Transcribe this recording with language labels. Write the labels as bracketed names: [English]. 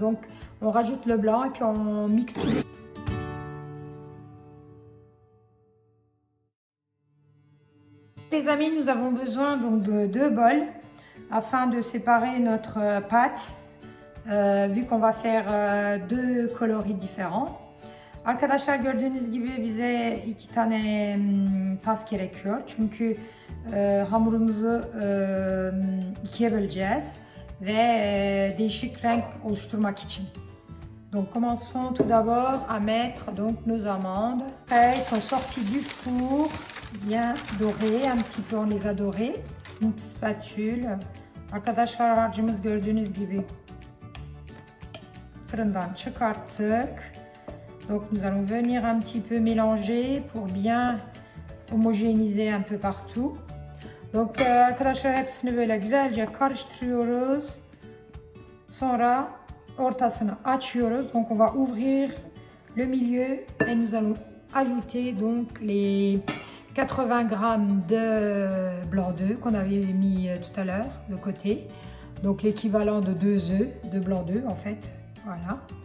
[French] Donc on rajoute le blanc et puis on mixe tout. Les amis, nous avons besoin donc de 2 bols afin de séparer notre pâte. Vu qu'on va faire 2 coloris différents. [Turkish] Arkadaşlar gördüğünüz gibi bize 2 tane tas gerekiyor. Çünkü hamurumuzu ikiye böleceğiz ve değişik renk oluşturmak için. [French] Donc commençons tout d'abord à mettre donc nos amandes. Elles sont sorties du four, bien dorées, un petit peu on les a dorées. Une spatule. [Turkish] Arkadaşlar harcımız gördüğünüz gibi fırından çıkarttık. [French] Donc nous allons venir un petit peu mélanger pour bien homogénéiser un peu partout. [Turkish] Donc arkadaşlar hepsini böyle güzelce karıştırıyoruz. Sonra ortasını açıyoruz. [French] Donc on va ouvrir le milieu et nous allons ajouter donc les 80 grammes de blanc d'œuf qu'on avait mis tout à l'heure de côté. Donc l'équivalent de 2 œufs, de blanc d'œuf en fait. Voilà.